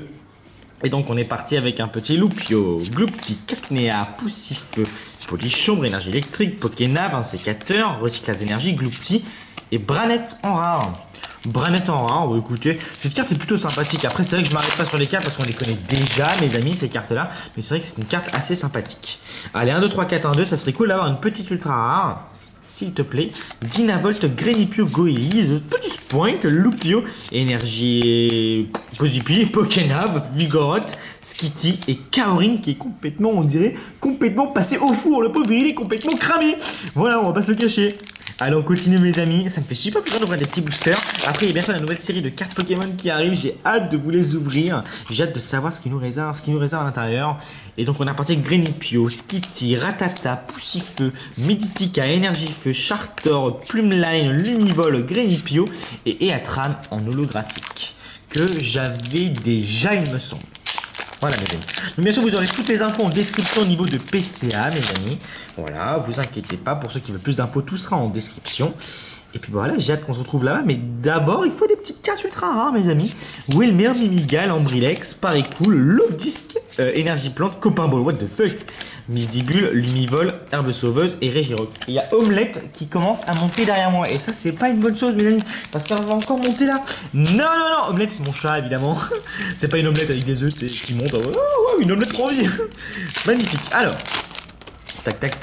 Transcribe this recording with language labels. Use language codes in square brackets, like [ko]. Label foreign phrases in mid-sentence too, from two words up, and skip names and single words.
[fr] Et donc on est parti avec un petit Lupio, Gloupti, Cacnea, Poussifeu, Polichombre, Énergie électrique, Pokénav, un sécateur, recyclage d'énergie, Gloupti et Branette en rare. Branette en rare, écoutez, cette carte est plutôt sympathique. Après, c'est vrai que je m'arrête pas sur les cartes parce qu'on les connaît déjà, mes amis, ces cartes-là. Mais c'est vrai que c'est une carte assez sympathique. Allez, 1, 2, 3, 4, 1, 2, ça serait cool d'avoir une petite ultra rare. S'il te plaît, Dynavolt, Grenipio, Goélise, Petit Spoink, Lupio, Énergie, Posipi, Pokénav, Vigoroth, Skitty et Kaorin qui est complètement, on dirait, complètement passé au four. Le pauvre, il est complètement cramé. Voilà, on va pas se le cacher. Allez, on continue, mes amis. Ça me fait super plaisir d'ouvrir des petits boosters. Après, il y a bien sûr la nouvelle série de cartes Pokémon qui arrive. J'ai hâte de vous les ouvrir. J'ai hâte de savoir ce qui nous réserve à l'intérieur. Et donc, on a parti avec Grenipio, Skitty, Rattata, Poussifeu, Meditica, Énergifeu, Chartor, Plumeline, Lumivol, Grenipio et Eatran en holographique. Que j'avais déjà, il me semble. Voilà, mes amis. Donc bien sûr, vous aurez toutes les infos en description au niveau de PCA, mes amis. Voilà, vous inquiétez pas. Pour ceux qui veulent plus d'infos, tout sera en description. Et puis voilà, j'ai hâte qu'on se retrouve là-bas. Mais d'abord, il faut des petites cartes ultra rares, mes amis. Wilmer, Mimigal, Ambrilex, Paricool, Lobdisc, Énergie Plante, Copain Ball, [en] what the fuck. [fr] Misdibule, Lumivol, Herbe Sauveuse et Régirock. Il y a Omelette qui commence à monter derrière moi. Et ça, c'est pas une bonne chose, mes amis. Parce qu'on va encore monter là. Non. Omelette, c'est mon chat, évidemment. C'est pas une omelette avec des œufs, c'est qui monte. Oh, ouais, une omelette pour vie. Magnifique. Alors, tac.